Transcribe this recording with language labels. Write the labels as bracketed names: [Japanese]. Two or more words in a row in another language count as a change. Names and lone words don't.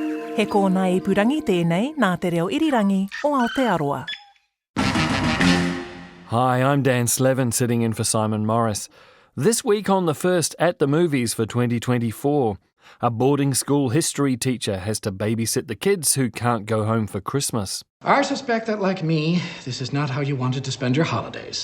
[Māori] He kōna I purangi tēnei nā te reo irirangi o Aotearoa. [English] Hi, I'm Dan Slevin sitting in for Simon Morris. This week on The First at the Movies for 2024, a boarding school history teacher has to babysit the kids who can't go home for Christmas. I suspect that, like me, this is not how you wanted to spend your holidays.